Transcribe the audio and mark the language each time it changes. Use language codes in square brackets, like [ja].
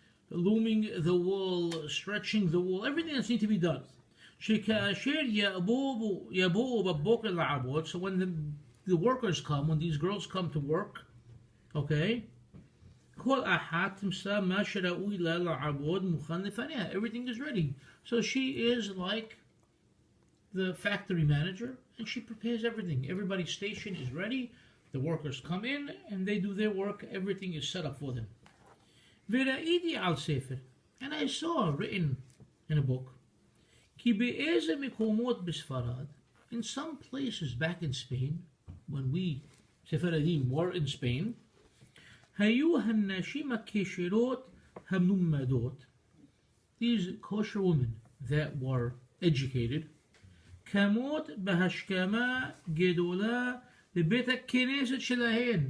[en] Looming the wool, stretching the wool, everything that needs to be done. [he] שכאשר יבואו בבוקר לעבוד, [en] so when the workers come, when these girls come to work, okay, [he] כל אחת תמצא מה שראוי לה לעבוד מוכן לפניה. [en] Everything is ready. So she is like the factory manager, and she prepares everything. Everybody's station is ready. The workers come in, and they do their work. Everything is set up for them. [he] וראיתי על ספר, [en] and I saw written in a book, [he] כי באיזה מקומות בספרד, [en] in some places back in Spain, when we, Sephardim, were in Spain, [he] היו הנשים הכשרות המלומדות, [en] these kosher women that were educated, [he] קמות בהשכמה גדולה לבית הכנסת שלהן.